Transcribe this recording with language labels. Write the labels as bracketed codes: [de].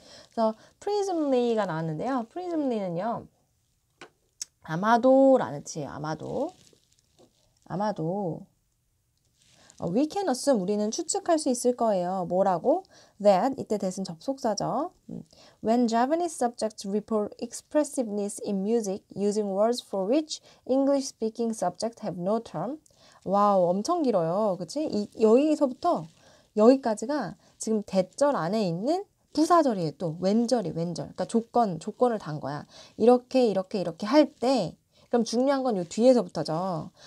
[ko] 그래서 presumably가 나왔는데요. presumably는요, 아마도라는 뜻이에요. 아마도 [en] we can assume, [ko] 우리는 추측할 수 있을 거예요. 뭐라고? That, 이때 that은 접속사죠. [en] When Japanese subjects report expressiveness in music using words for which English-speaking subjects have no term. [ko] 와우, 엄청 길어요. 그치? 여기서부터 여기까지가 지금 대절 안에 있는 부사절이에요. 또 왼절이 왼절. 그러니까 조건을 단 거야. 이렇게 할 때, 그럼 중요한 건 이 뒤에서부터죠.